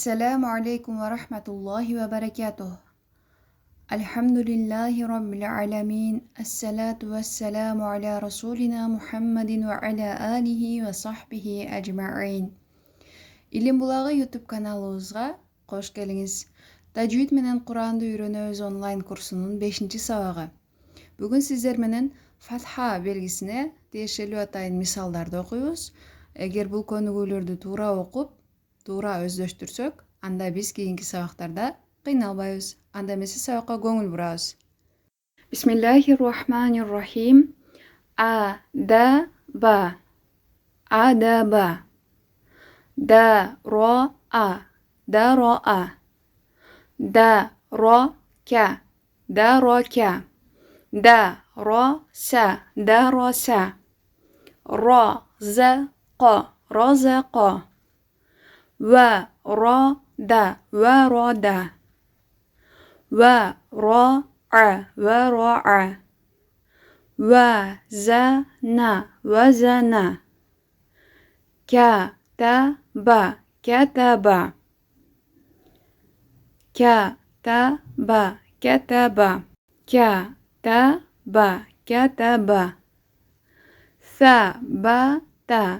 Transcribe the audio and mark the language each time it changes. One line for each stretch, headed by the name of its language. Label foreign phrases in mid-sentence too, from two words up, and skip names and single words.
Arabic: السلام عليكم ورحمة الله وبركاته الحمد لله رب العالمين. الصلاة والسلام على رسولنا محمد وعلى آله وصحبه أجمعين.
Kyrgyz: Илим булагы YouTube каналыбызга кош келиңиз. Тажвид менен Куранды үйрөнөбүз онлайн курсунун 5-сабагы. Бүгүн сиздер менен Фатха белгисине тиешелүү атайын мисалдарды окуйбуз. Эгер бул көнүгүүлөрдү туура окуп, туура өздөштүрсөк, анда биз кийинки сабактарда кыйналбайбыз. Анда эмесе сабакка көңүл бурабыз.
Arabic: بسم الله الرحمن الرحيم. أدب أدب. درأ درأ. درك درك. درس درس رزق. رزق ورد. ورد ورع. ورع وزن. Вазана. Катаба. كتب كتب. كتب كتب. كتب ثبت.